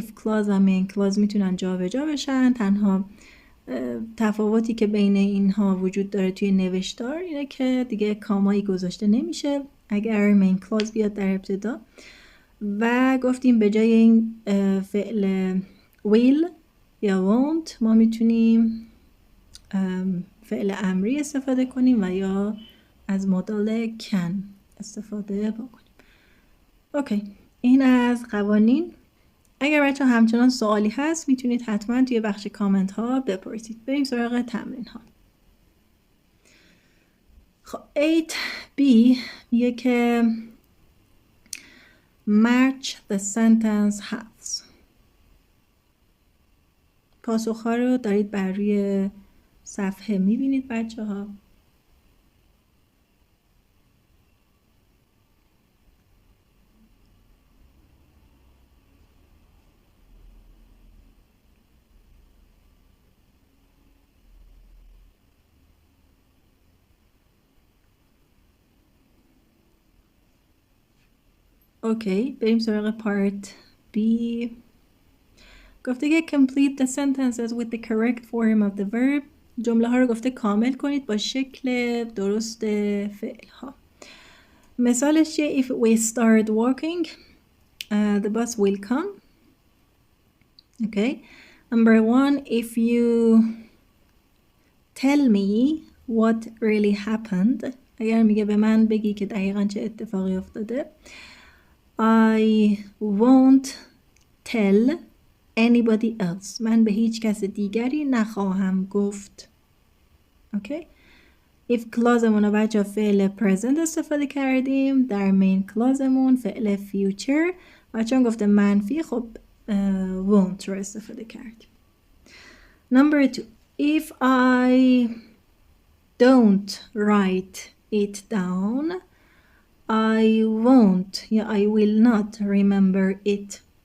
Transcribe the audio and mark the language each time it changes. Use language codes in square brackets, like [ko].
[fa] if clause و main clause میتونن جابجا بشن. تنها تفاوتی که بین اینها وجود داره توی نوشتار اینه که دیگه کامایی گذاشته نمیشه اگر main clause بیاد در ابتدا و گفتیم به جای این فعل will یا won't ما میتونیم فعل امری استفاده کنیم و یا از مدل can استفاده بکنیم. اوکی، این از قوانین. اگر بچه همچنان سوالی هست میتونید حتما توی بخش کامنت ها بپرسید. بریم سراغ تمرین ها. خب 8B میگه که [en] match the sentence halves. [fa] پاسخ ها رو دارید بر روی صفحه میبینید بچه ها. اوکی، بریم سراغ پارت B. گفته که [en] complete the sentences with the correct form of the verb. [fa] جمله ها رو گفته کامل کنید با شکل درست فعل ها. مثالش چیه؟ [en] If we start walking, the bus will come. Okay. Number 1, if you tell me what really happened. [fa] اگر میگه به من بگی که دقیقاً چه اتفاقی افتاده. [en] I won't tell anybody else. [fa] من به هیچ کس دیگری نخواهم گفت. [en] Okay. [fa] if clauseمون رو بچه فعل present استفاده کردیم، در main clauseمون فعل future و چون گفته منفی خب won't رو استفاده کردیم. [en] Number 2, if I don't write it down, I won't یا I will not remember it.